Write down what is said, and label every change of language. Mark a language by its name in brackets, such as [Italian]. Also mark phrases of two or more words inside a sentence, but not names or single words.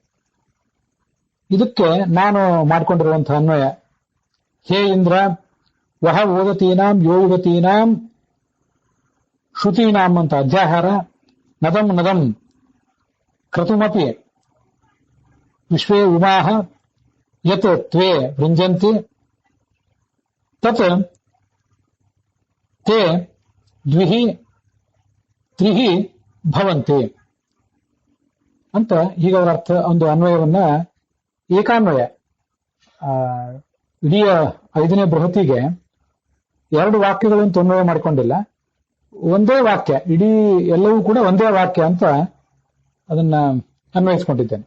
[Kannada] ಇದಕ್ಕೆ ನಾನು ಮಾಡಿಕೊಂಡಿರುವಂತಹ ಅನ್ವಯ, [Sanskrit] ಹೇ ಇಂದ್ರ ವಹ ಓದತೀನಾಂ ಯೋ ಯುವತೀನಾಂ ಶ್ರುತೀನಾಂ [Kannada] ಅಂತ ಅಧ್ಯಾಹಾರ. [Sanskrit] ನದಂ ನದಂ ಕ್ರತುಮಪಿ ವಿಶ್ವೇ ಉಮಾಹ ಯತ್ ತ್ವೇ ವೃಂಜಂತಿ ತತ್ ತೇ ದ್ವಿಹಿ ತ್ರಿಹಿ ಭವಂತಿ [Kannada] ಅಂತ ಹೀಗೆ ಅವರ ಅರ್ಥ ಒಂದು ಅನ್ವಯವನ್ನ ಏಕಾನ್ವಯ ಇಡೀ 5ನೇ ಬೃಹತಿಗೆ 2 ವಾಕ್ಯಗಳನ್ನು ಅನ್ವಯ ಮಾಡಿಕೊಂಡಿಲ್ಲ, ಒಂದೇ ವಾಕ್ಯ, ಇಡೀ ಎಲ್ಲವೂ ಕೂಡ ಒಂದೇ ವಾಕ್ಯ ಅಂತ ಅದನ್ನ ಅನ್ವಯಿಸಿಕೊಂಡಿದ್ದೇನೆ.